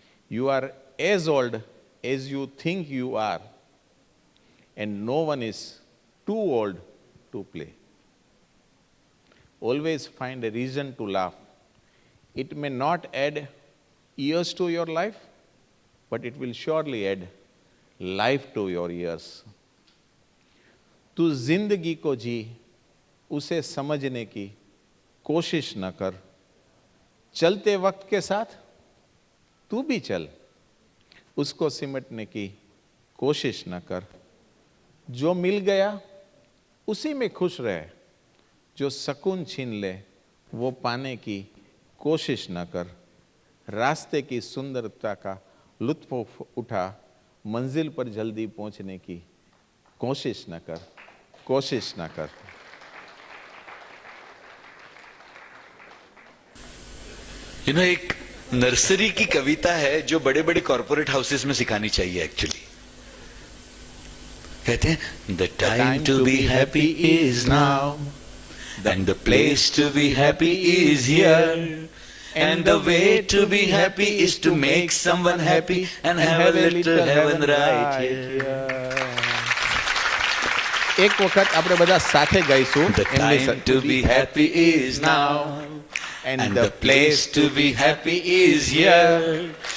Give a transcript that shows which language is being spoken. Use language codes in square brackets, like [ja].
[en] You are as old as you think you are, and no one is too old to play. Always find a reason to laugh. It may not add years to your life, but it will surely add life to your years. [hi] तू जिंदगी को जी, उसे समझने की कोशिश न कर. चलते वक्त के साथ तू भी चल, उसको सिमटने की कोशिश न कर. जो मिल गया उसी में खुश रहे, जो सुकून छीन ले वो पाने की कोशिश न कर. रास्ते की सुंदरता का लुत्फ उठा, मंजिल पर जल्दी पहुंचने की कोशिश न कर, कोशिश न कर. एक नर्सरी की कविता है जो बड़े बड़े कॉर्पोरेट हाउसेस में सिखानी चाहिए एक्चुअली. कहते हैं [en] The time to be happy is now, And the place to be happy is here. And the way to be happy is to make someone happy and have a little heaven right here. [gu] એક વખત આપણે બધા સાથે ગાઈશું [en] The time to be happy is now. And the place to be happy is here.